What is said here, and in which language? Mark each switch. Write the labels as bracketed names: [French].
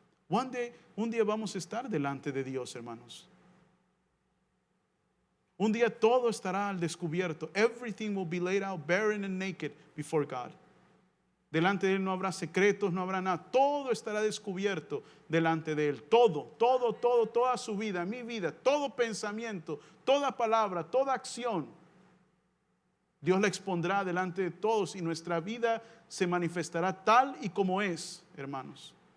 [Spanish] Un día vamos a estar delante de Dios, hermanos. Un día todo estará al descubierto. [English] Everything will be laid out barren and naked before God. [Spanish] Delante de Él no habrá secretos, no habrá nada. Todo estará descubierto delante de Él. Todo, toda su vida, mi vida, todo pensamiento, toda palabra, toda acción. Dios la expondrá delante de todos y nuestra vida se manifestará tal y como es, hermanos.